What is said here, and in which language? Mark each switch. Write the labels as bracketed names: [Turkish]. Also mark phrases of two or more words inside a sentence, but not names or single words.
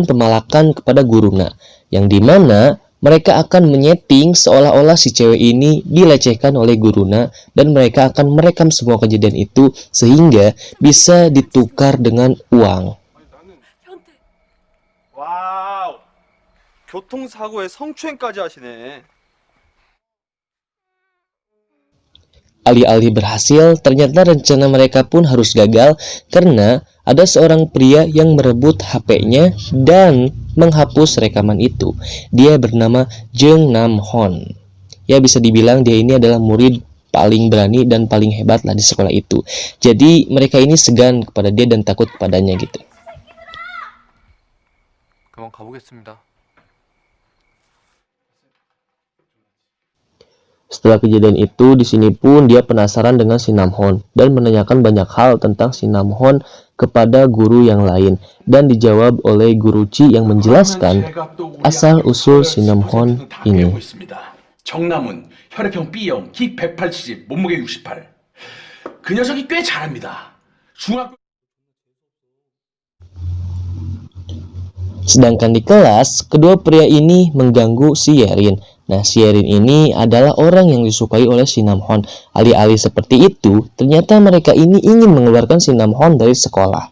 [Indonesian] pemalakan kepada guruna, yang dimana mereka akan menyeting seolah-olah si cewek ini dilecehkan oleh guruna, dan mereka akan merekam semua kejadian itu sehingga bisa ditukar dengan uang. [Korean] 와우, 교통사고에 성추행까지 하시네. [Indonesian] Alih-alih berhasil, ternyata rencana mereka pun harus gagal karena ada seorang pria yang merebut HP-nya dan menghapus rekaman itu. Dia bernama Jeong Nam Hon. Ya, bisa dibilang dia ini adalah murid paling berani dan paling hebat lah di sekolah itu. Jadi mereka ini segan kepada dia dan takut kepadanya gitu. [Korean] 그만 가보겠습니다. [Indonesian] Setelah kejadian itu, di sini pun dia penasaran dengan si Namhon dan menanyakan banyak hal tentang si Namhon kepada guru yang lain, dan dijawab oleh Guru Chi yang menjelaskan asal-usul si Namhon ini. [Korean] 정남은 혈액형 B형, 키 180, 몸무게 68. 그 녀석이 꽤 잘합니다. 중학교 [Indonesian] Sedangkan di kelas, kedua pria ini mengganggu si Yerin. Nah, si Yerin ini adalah orang yang disukai oleh si Namhon. Alih-alih seperti itu, ternyata mereka ini ingin mengeluarkan si Namhon dari sekolah.